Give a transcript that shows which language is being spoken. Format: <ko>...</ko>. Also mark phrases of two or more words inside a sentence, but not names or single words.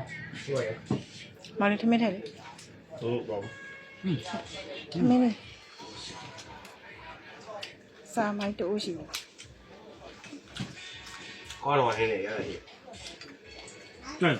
<zh>对，</zh> <my>မောင်လေးထမင်းထက်လေ</my> <zh>好，</zh> <my>ထမင်းလေးစာမိုက်တူရှိတယ်</my> <zh>好了，我现在也是，对，</zh>